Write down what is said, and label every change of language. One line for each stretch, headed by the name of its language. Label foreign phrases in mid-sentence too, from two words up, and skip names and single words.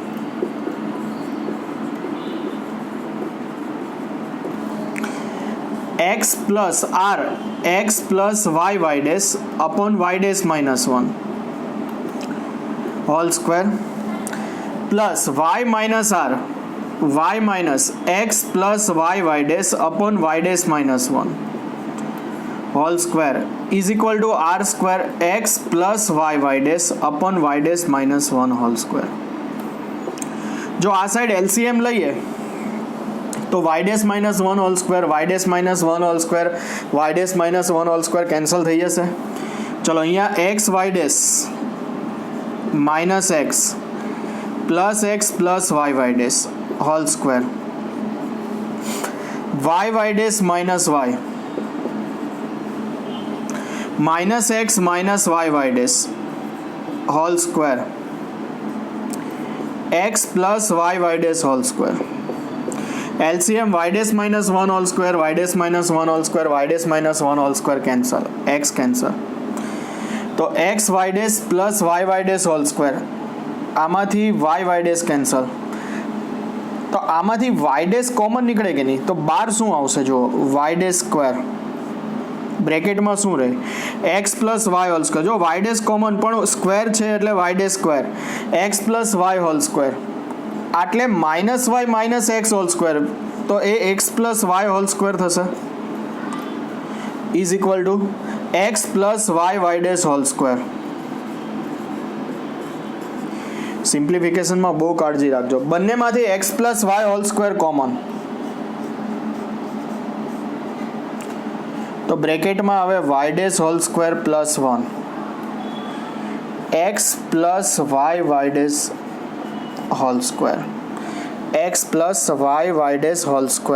English: x plus r x plus y dash upon y dash minus 1 whole square plus y minus r y minus x plus y dash upon y dash minus 1 whole square is equal to r square x plus y dash upon y dash minus 1 whole square.
Gujarati: જો આ સાઈડ LCM લઈએ તો
English: y dash minus 1 whole square, y dash minus 1 whole square, y dash minus 1 whole square
Gujarati: કેન્સલ થઈ જશે. ચલો અહીંયા
English: x y dash minus x plus x plus y dash whole square, y dash minus y minus x minus y dash whole square, x plus y dash whole square. LCM y dash minus 1 whole square, y dash minus 1 whole square, y dash minus 1 whole square cancel, x cancel. તો x y dash plus y dash whole square,
Gujarati: આમાંથી
English: y dash cancel,
Gujarati: તો આમાંથી
English: y dash
Gujarati: કોમન નીકળે કે નહીં, તો બાર શું આવશે? જો
English: y dash square
Gujarati: બ્રેકેટમાં શું રહે?
English: x plus y whole square. જો y dash કોમન પણ સ્ક્વેર
Gujarati: છે એટલે
English: y dash square, x plus y whole square આટલે minus y minus x whole square,
Gujarati: તો એ
English: x plus y whole square થશે is equal to x plus y dash whole square.
Gujarati: સિમ્પ્લિફિકેશનમાં બહુ કાળજી રાખજો, બંનેમાંથી
English: x plus y whole square common,
Gujarati: તો બ્રેકેટમાં આવે
English: y dash whole square plus 1 x plus y dash whole square, x plus y dash whole square.